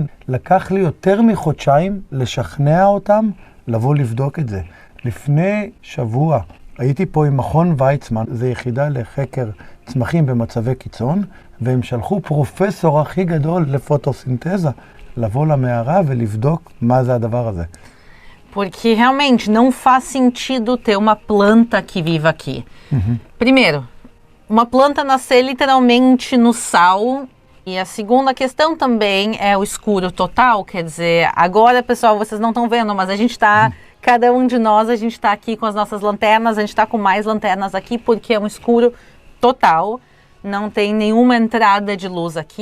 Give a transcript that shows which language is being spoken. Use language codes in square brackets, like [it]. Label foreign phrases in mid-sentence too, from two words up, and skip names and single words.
[he] לקח לי יותר מחודשיים לשכנע אותם לבוא לבדוק את זה. לפני שבוע הייתי פה עם מכון ויצמן, זה יחידה לחקר צמחים במצבי קיצון, והם שלחו פרופסור הכי גדול לפוטוסינתזה, לבוא למערה ולבדוק מה זה הדבר הזה. [pt] Porque realmente não faz sentido ter uma planta que viva aqui. Primeiro, uma planta nascer literalmente no sal. E a segunda questão também é o escuro total, quer dizer, agora, pessoal, vocês não estão vendo, mas a gente está, cada um de nós, a gente está aqui com as nossas lanternas, a gente está com mais lanternas aqui porque é um escuro total, não tem nenhuma entrada de luz aqui.